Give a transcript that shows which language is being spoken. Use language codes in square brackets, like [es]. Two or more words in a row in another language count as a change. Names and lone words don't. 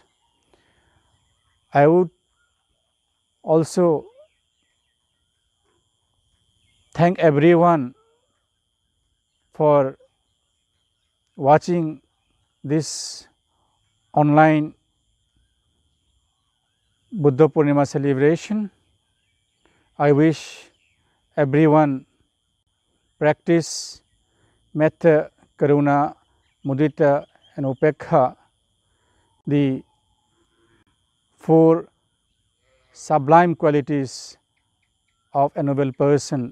[en] I would also thank everyone for watching this online Buddha Poornima celebration. I wish everyone practice [pi] metta, karuna, mudita, [en] and upekha, the four sublime qualities of a noble person.